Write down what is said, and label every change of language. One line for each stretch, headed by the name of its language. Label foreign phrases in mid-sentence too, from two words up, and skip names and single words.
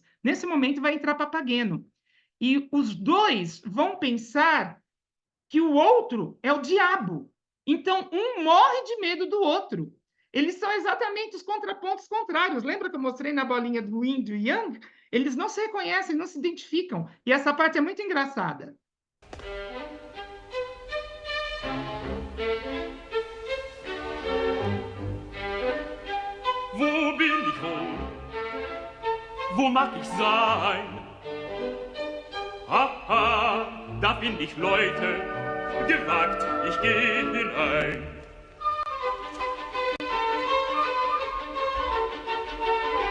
Portuguese: Nesse momento vai entrar Papageno. E os dois vão pensar que o outro é o diabo. Então, um morre de medo do outro. Eles são exatamente os contrapontos contrários. Lembra que eu mostrei na bolinha do Yin e do Yang? Eles não se reconhecem, não se identificam. E essa parte é muito engraçada.
German: Wo bin ich wohl? Wo mag ich sein? Aha, da bin ich, Leute, gewagt, ich geh hinein.